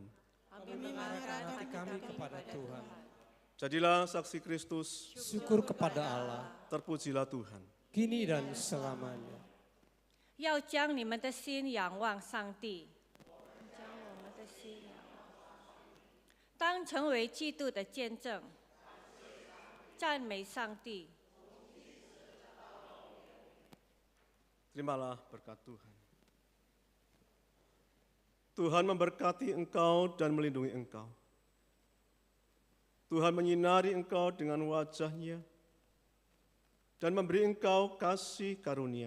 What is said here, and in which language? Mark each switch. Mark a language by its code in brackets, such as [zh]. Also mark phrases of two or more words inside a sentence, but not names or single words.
[id] Kami mengarahkan hati kami kepada Tuhan. Jadilah saksi Kristus. Syukur kepada Allah. Terpujilah Tuhan. Kini dan selamanya. [zh] 要将你们的心仰望上帝，当成为基督的见证，赞美上帝。 [id] Terimalah berkat Tuhan. Tuhan memberkati engkau dan melindungi engkau. Tuhan menyinari engkau dengan wajah-Nya dan memberi engkau kasih karunia.